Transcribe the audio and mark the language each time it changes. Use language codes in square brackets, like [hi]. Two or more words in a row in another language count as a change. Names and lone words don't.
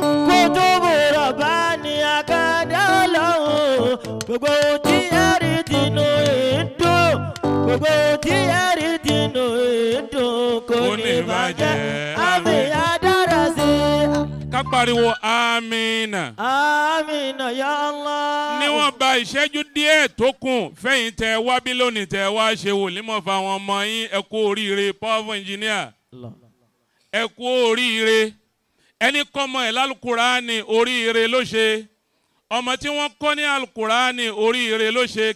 [ar] كتب رباني [yo] àkàndá Ọlọ́run. Gbogbo tí ẹ̀rí tinú ìdùn. Gbogbo tí ẹ̀rí tinú ìdùn kò ní bàjẹ́. Àmì adára sí. Ká pariwo amina. [ar] آمين يا الله. [yo] Níwọ̀n bá ìṣẹ́jú díẹ̀ tó kù fẹ́yìn tẹ wá bí lónìí tẹ wá ṣe wòlímọ̀ fáwọn ọmọ yín ẹ kú oríire [en] powerful engineer. [yo] Ẹ kú oríire. Ẹni kọ́mọ ẹ̀ lálùkùránì oríire ló ṣe. Ọmọ tí wọ́n kọ́ ní alùkùránì oríire ló ṣe.